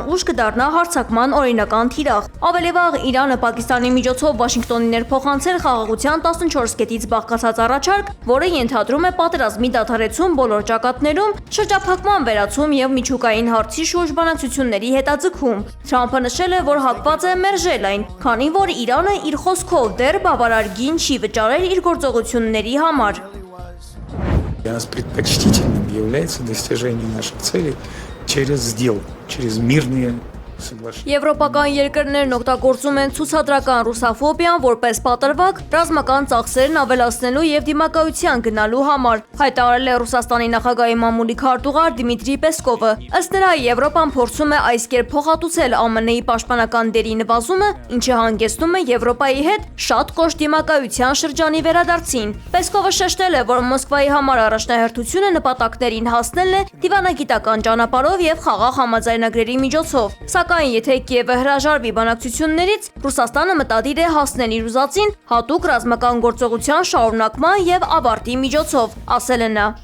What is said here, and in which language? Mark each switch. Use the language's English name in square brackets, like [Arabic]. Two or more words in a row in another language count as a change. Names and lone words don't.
[Armenian] ուժ կդառնա հարձակման օրինական թիրախ։ Ավելի վաղ Իրանը Պակիստանի միջոցով Վաշինգտոնին ներփոխանցել խաղաղության 14 կետից բաղկացած առաջարկ, որը ենթադրում է պատերազմի դադարեցում բոլոր ճակատներում, շրջափակման վերացում եւ միջուկային հարցի շուրջ բանակցությունների հետաձգում։ Թրամփը նշել է, որ հակված է մերժել այն, քանի որ Իրանը իր խոսքով դեռ բավարար գին չի վճարել իր գործողությունների համար։ [Russian] Для нас предпочтительным является достижение наших целей через сделку, через мирные соглашения. [Armenian] Եվրոպական երկրներն օգտագործում են ցուցադրական ռուսաֆոբիան որպես պատրվակ ռազմական ծախսերն ավելացնելու եւ դիմակայության գնալու համար, հայտարարել է Ռուսաստանի նախագահի մամուլի քարտուղար Դիմիտրի Պեսկովը։ Ըստ նրա, Եվրոպան փորձում է այս կերպ փոխհատուցել ԱՄՆ-ի պաշտպանական դերի նվազումը, ինչը հանգեցնում է Եվրոպայի հետ շատ կոշտ դիմակայության շրջանի վերադարձին։ Պեսկովը շեշտել է, որ Մոսկվայի համար առաջնահերթությունը նպատակներին հասնելն է դիվանագիտական ճանապարհով եւ խաղաղ համաձայնագրերի միջոցով։ Սակայն եթե Կիևը հրաժարվի բանակցություններից, Ռուսաստանը մտադիր է հասնել իր ուզածին հատուկ ռազմական գործողության շարունակման եւ ավարտի միջոցով, ասել է նա։